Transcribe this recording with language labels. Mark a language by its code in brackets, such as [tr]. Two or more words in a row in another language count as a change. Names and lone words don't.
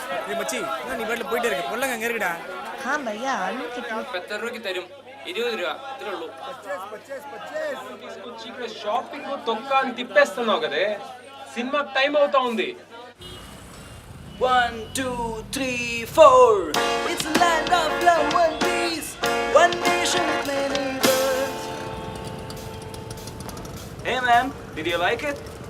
[ml] മച്ചി നീ വീട്ടിൽ പോയിട്ട് ഇരിക്കും കൊല്ലം കയറിടാ [hi] हाँ भैया आलू कितने [ml] 70 രൂപയ്ക്ക് തരും 20 രൂപ ഇത്രേ ഉള്ളൂ [te] షాపింగ్ తొక్కాని తిప్పేస్తున్నావు కదే [en] cinema time [te] అవుతా ఉంది [en] 1 2 3 4 It's a land of love and peace One nation with many words Hey man, did you like it?